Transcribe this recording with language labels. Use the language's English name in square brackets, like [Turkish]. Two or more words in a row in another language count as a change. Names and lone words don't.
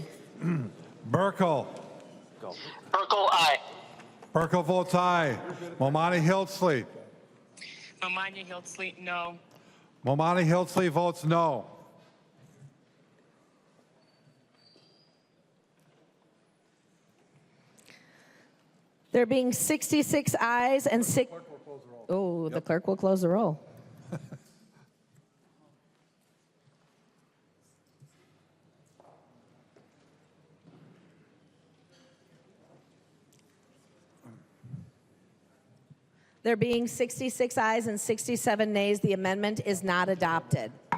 [English] Burkle. Burkle, aye. Burkle votes aye. Momani Hildsley. Momani Hildsley, no. Momani Hildsley votes no. There being 66 ayes and 6. Oh, the clerk will close the roll. There being 66 ayes and 67 nays, the amendment is not adopted.